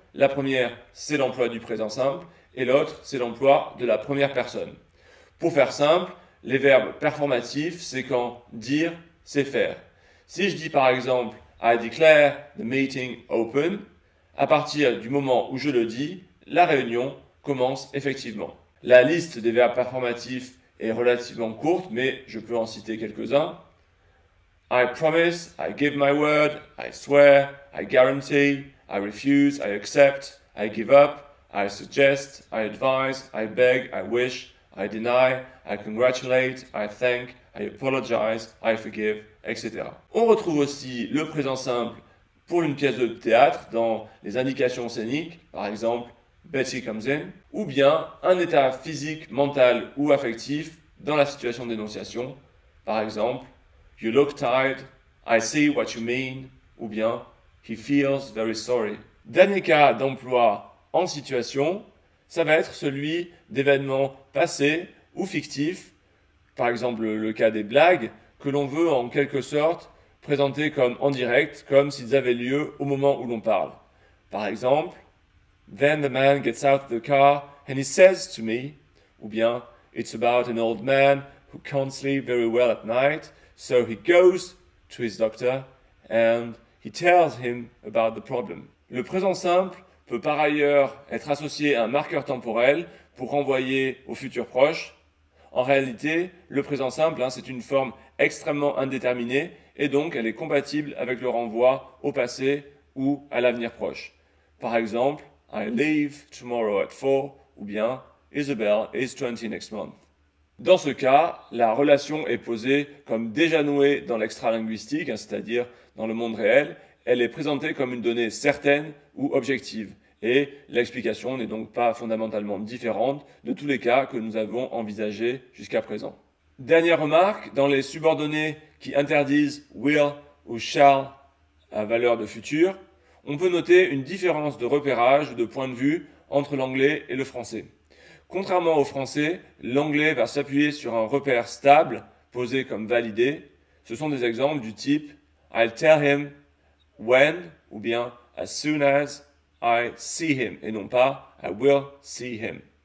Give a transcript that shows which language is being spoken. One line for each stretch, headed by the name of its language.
French: La première, c'est l'emploi du présent simple, et l'autre, c'est l'emploi de la première personne. Pour faire simple, les verbes performatifs, c'est quand dire, c'est faire. Si je dis par exemple
English: I declare the meeting open,
French: à partir du moment où je le dis, la réunion commence effectivement. La liste des verbes performatifs est relativement courte, mais je peux en citer quelques-uns.
English: I promise, I give my word, I swear, I guarantee, I refuse, I accept, I give up, I suggest, I advise, I beg, I wish, I deny, I congratulate, I thank, I apologize, I forgive, etc.
French: On retrouve aussi le présent simple pour une pièce de théâtre dans les indications scéniques, par exemple
English: Betty comes in,
French: ou bien un état physique, mental ou affectif dans la situation d'énonciation, par exemple
English: You look tired, I see what you mean,
French: ou bien
English: He feels very sorry.
French: Dernier cas d'emploi en situation, ça va être celui d'événements passés ou fictifs, par exemple le cas des blagues, que l'on veut en quelque sorte présenter comme en direct, comme s'ils avaient lieu au moment où l'on parle. Par exemple,
English: Then the man gets out of the car and he says to me,
French: ou bien
English: It's about an old man who can't sleep very well at night, so he goes to his doctor and he tells him about the problem.
French: Le présent simple peut par ailleurs être associé à un marqueur temporel pour renvoyer au futur proche. En réalité, le présent simple, c'est une forme extrêmement indéterminée et donc elle est compatible avec le renvoi au passé ou à l'avenir proche. Par exemple,
English: I leave tomorrow at 4
French: ou bien
English: Isabel is 20 next month.
French: Dans ce cas, la relation est posée comme déjà nouée dans l'extralinguistique, c'est-à-dire dans le monde réel. Elle est présentée comme une donnée certaine ou objective. Et l'explication n'est donc pas fondamentalement différente de tous les cas que nous avons envisagés jusqu'à présent. Dernière remarque, dans les subordonnés qui interdisent will ou shall à valeur de futur, on peut noter une différence de repérage ou de point de vue entre l'anglais et le français. Contrairement au français, l'anglais va s'appuyer sur un repère stable, posé comme validé. Ce sont des exemples du type
English: I'll tell him when
French: ou bien
English: as soon as I see him
French: et non pas
English: I will see him.